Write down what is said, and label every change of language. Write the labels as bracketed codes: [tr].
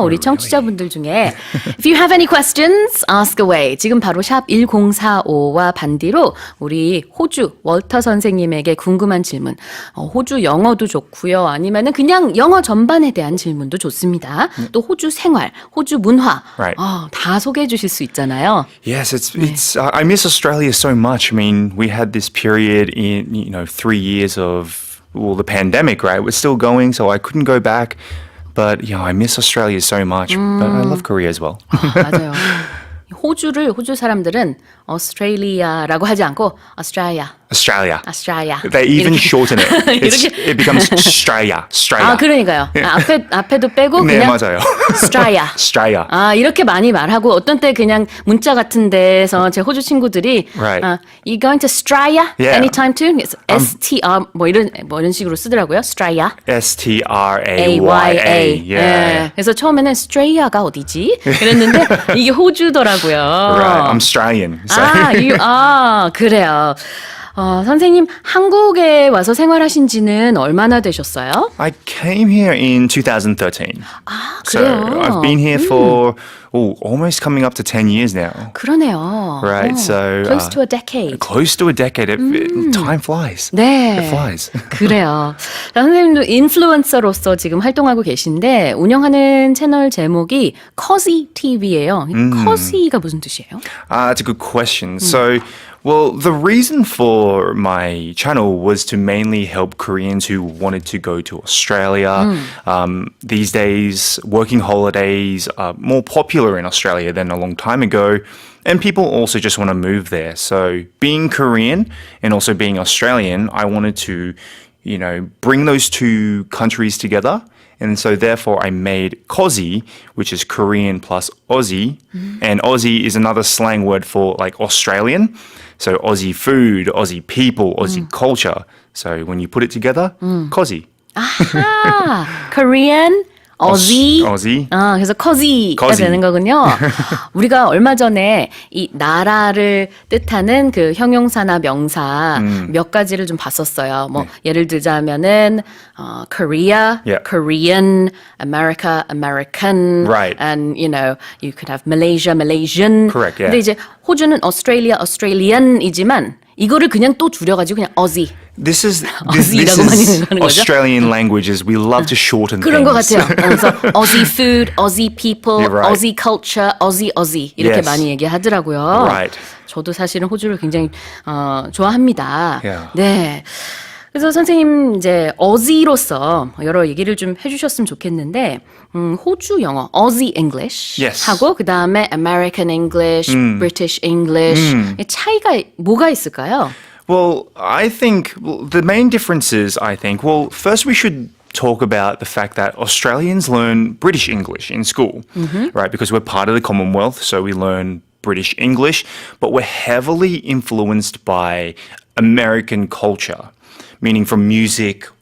[ko] 우리 청취자분들 중에 [en] If you have any questions, ask away. [ko] 지금 바로 샵 1045와 반디로 우리 호주 월터 선생님에게 궁금한 질문 호주 영어도 좋고요. 아니면은 그냥 영어 전반에 대한 질문도 좋습니다. 또 호주 생활, 호주 문화 다 소개해 주실 수 있잖아요. [en] Yes, it's I miss Australia so much. I mean, we had this period in 3 years of the pandemic, right? We're still going, so I couldn't go back. But, I miss Australia so much. But I love Korea as well. [ko] 맞아요. 호주 사람들은 Australia라고 하지 않고 Australia. [en] They even shorten it. It becomes Australia. [ko] 아, 그러니까요. 앞에도 빼고 그냥 맞아요. [en] Australia. [ko] 아, 이렇게 많이 말하고 어떤 때 그냥 문자 같은 데서 제 호주 친구들이 [en] You going to Australia anytime soon? [ko] STR 뭐 이런 식으로 쓰더라고요. [en] Australia. STRAYA. [ko] 네. 그래서 처음에는 Australia가 어디지? 그랬는데 이게 호주더라고요. [en] Right. I'm Australian. So. [ko] 그래요. 선생님 한국에 와서 생활하신 지는 얼마나 되셨어요? [en] I came here in 2013. [ko] 아, 그래요? [en] So I've been here for almost coming up to 10 years now. [ko] 그러네요. [en] Right, so close to a decade. Close to a decade. Time flies. [ko] 네. [en] It flies. [ko] 그래요. 선생님도 인플루언서로서 지금 활동하고 계신데 운영하는 채널 제목이 Kozzie TV예요. Kozzie가 무슨 뜻이에요? [en] That's a good question. So the reason for my channel was to mainly help Koreans who wanted to go to Australia. These days, working holidays are more popular in Australia than a long time ago. And people also just want to move there. So being Korean and also being Australian, I wanted to, bring those two countries together. And so therefore I made Kozzie, which is Korean plus Aussie. And Aussie is another slang word for like Australian. So Aussie food, Aussie people, Aussie culture. So when you put it together, Kozzie. [ko] 아하, Korean, Aussie. 그래서 Kozzie가 되는 거군요. 우리가 얼마 전에 이 나라를 뜻하는 그 형용사나 명사 몇 가지를 좀 봤었어요. 예를 들자면은 Korea, Korean, America, American, [en] right. and you could have Malaysia, Malaysian. Correct, yeah. [ko] 근데 이제 호주는 Australia, Australian이지만 이거를 그냥 또 줄여가지고 그냥 Aussie. [en] This is Australian languages. We love to shorten [ko] 그런 [en] things. [ko] 것 같아요. 그래서 Aussie food, Aussie people, [en] right. [ko] Aussie culture, Aussie 이렇게 많이 얘기하더라고요. [en] Right. [ko] 저도 사실은 호주를 굉장히 좋아합니다. [en] Yeah. [ko] 네. 그래서 선생님 이제 어지로서 여러 얘기를 좀 해주셨으면 좋겠는데 호주 영어, Aussie English 하고 그 다음에 American English, British English 차이가 뭐가 있을까요? [en] Well, I think the main difference is, first we should talk about the fact that Australians learn British English in school, right? Because we're part of the Commonwealth, so we learn British English, but we're heavily influenced by American culture, meaning from music,